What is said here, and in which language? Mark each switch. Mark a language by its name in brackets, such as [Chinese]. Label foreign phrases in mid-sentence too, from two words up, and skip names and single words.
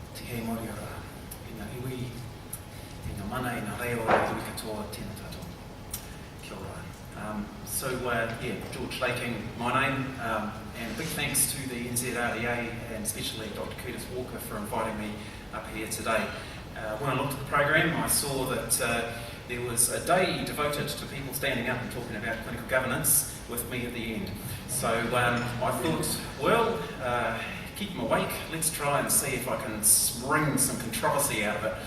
[Māori] he mori ora, ina iwi, ina mana, ina reo, iwi katoa, tēnā tātou. Kia ora. [English] George Laking, my name, and big thanks to the NZRDA and especially Dr. Curtis Walker for inviting me up here today. When I looked at the program, I saw that there was a day devoted to people standing up and talking about clinical governance with me at the end. So I thought, well, keep them awake, let's try and see if I can wring some controversy out of it.